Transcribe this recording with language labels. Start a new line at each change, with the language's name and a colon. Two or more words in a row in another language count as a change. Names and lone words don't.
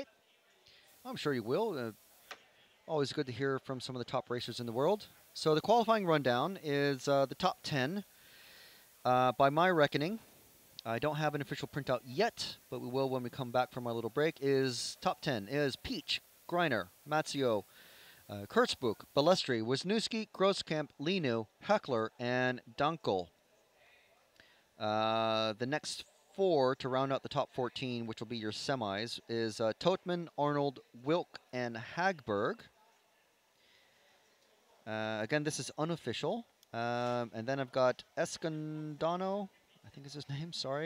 English: I'm sure you will. Always good to hear from some of the top racers in the world. So the qualifying rundown is the top 10. By my reckoning, I don't have an official printout yet, but we will when we come back from our little break, is top 10 is Pietsch, Greiner, Mazzio, Kurtzbuch, Balestri, Wisniewski, Grosskamp, Linu, Heckler, and Dankel. The next 4 to round out the top 14, which will be your semis, is Totman, Arnold, Wilk, and Hagberg. Again, this is unofficial. And then I've got Escandano, I think is his name, sorry.